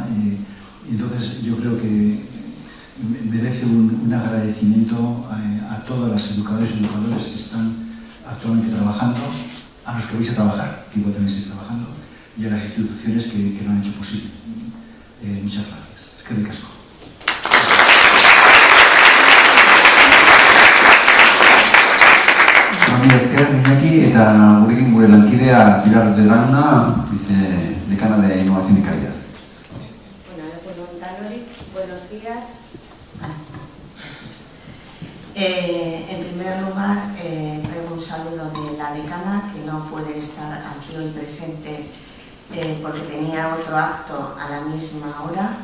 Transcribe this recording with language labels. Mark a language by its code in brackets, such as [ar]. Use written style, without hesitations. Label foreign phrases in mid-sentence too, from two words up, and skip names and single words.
[es] Y entonces yo creo que merece un agradecimiento a todas las educadoras y educadores que están actualmente trabajando, a los que vais a trabajar, que igual también estáis trabajando, y a las instituciones que lo han hecho posible. Muchas gracias. Es que ricasco. [eu] Mila esker, Iñaki, eta gurekin gure lankidea Pilar de Laguna, [es] vicedecana de Innovación y Calidad. Buenos días. En primer lugar, traigo un saludo de la decana, que no puede estar aquí hoy presente porque tenía otro acto a la misma hora.